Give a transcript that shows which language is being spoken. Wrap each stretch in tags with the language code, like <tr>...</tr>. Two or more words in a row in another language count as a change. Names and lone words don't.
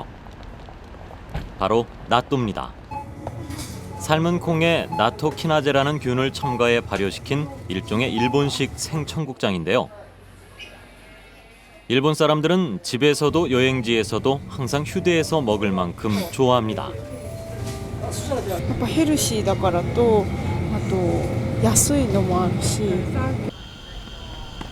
<ko>바로 나또입니다. 삶은 콩에 나토키나제라는 균을 첨가해 발효시킨 일종의 일본식 생청국장인데요. 일본 사람들은 집에서도 여행지에서도 항상 휴대해서 먹을 만큼 좋아합니다.</ko> <ja>やっぱヘルシーだからと、あと安いのもあるし。</ja>